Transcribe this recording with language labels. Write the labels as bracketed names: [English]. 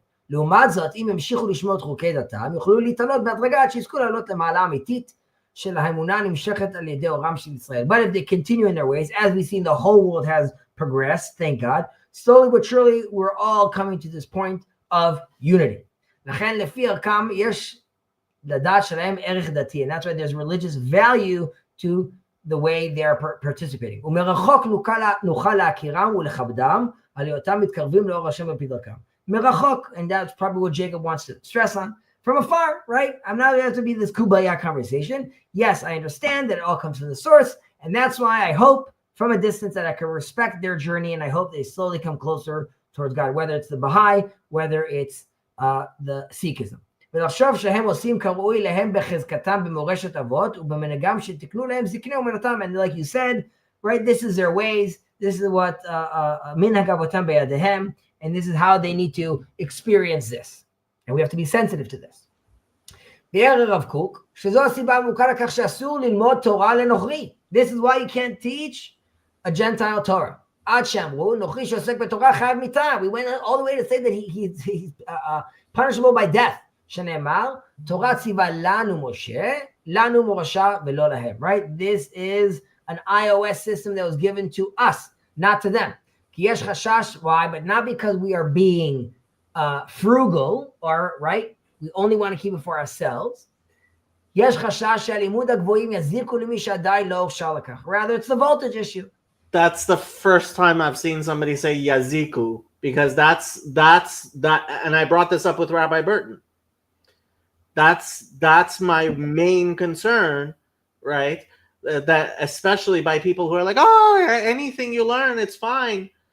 [Hebrew] לעומת זאת, אם המשיכו לשמור את חוקי דתם, יוכלו להתעלות בהדרגה עד שיזכו לעלות למעלה האמיתית של האמונה הנמשכת על ידי אורם של ישראל. [English] But if they continue in their ways, as we see the whole world has progressed, thank God, slowly but surely we're all coming to this point of unity. [Hebrew] לכן לפי ערכם יש לדת שלהם ערך דתי, [English] and that's why there's religious value to the way they are participating. [Hebrew] ומרחוק נוכל להכירם ולכבדם, על היותם מתקרבים לאור השם בפי דרכם. Merachok, [English] and that's probably what Jacob wants to stress on. from afar, right? I'm not going to have to be this kumbaya conversation. Yes, I understand that it all comes from the source. And that's why I hope from a distance that I can respect their journey. And I hope they slowly come closer towards God, whether it's the Baha'i, whether it's the Sikhism. [Hebrew] ולחשוב שהם עושים כראוי להם בחזקתם במורשת אבות ובמנהגם שתקנו להם זקני אומנותם. [English] And like you said, right, this is their ways. This is what [Hebrew] מנהג אבותם בידיהם. [English] And this is how they need to experience this. And we have to be sensitive to this. [Hebrew] ביאר הרב קוק, שזו הסיבה המוכר לכך שאסור ללמוד תורה לנוכרי. [English] This is why you can't teach a Gentile Torah. [Hebrew] עד שאמרו, נוכרי שעוסק בתורה חייב מיתה. [English] We went all the way to say that he's punishable by death. [Hebrew] שנאמר, תורה ציווה לנו משה, לנו מורשה ולא להם. [English] Right? This is an iOS system that was given to us, not to them. [Hebrew] כי יש חשש, [English] why? But not because we are being frugal, or, right? We only want to keep it for ourselves. [Hebrew] יש חשש שהלימוד הגבוהים יזיקו למי שעדיין לא הוכשר לכך. [English] Rather, it's the voltage issue. That's the first time I've seen somebody say yaziku, because that's that, and I brought this up with Rabbi Burton. That's my main concern, right? That especially by people who are like, oh, anything you learn, it's fine.